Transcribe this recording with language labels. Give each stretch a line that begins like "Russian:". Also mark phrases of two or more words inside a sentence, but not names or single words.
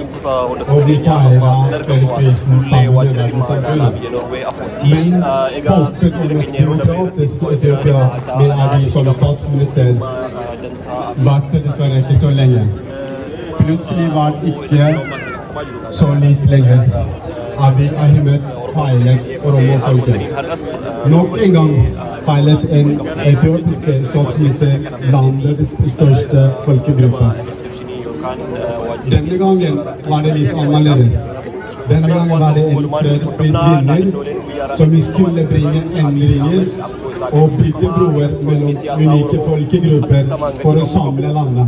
Swedish: Och vi firade fredsprisen samma dag som samfunnet. Men folket i det demokratiska Etiopien med Abiy som statsminister vart det dessvärre inte så länge. Plötsligt var det inte så list längre.
Norwegian: Abiy Ahmed feilet Oromo-folket. Nok en gang feilet en etiopisk statsminister landets største folkegruppe. Denne gangen var det litt annerledes. Denne gangen var det en fredsprisvinner som skulle bringe endringer og bygge broer mellom unike folkegrupper for å samle landet.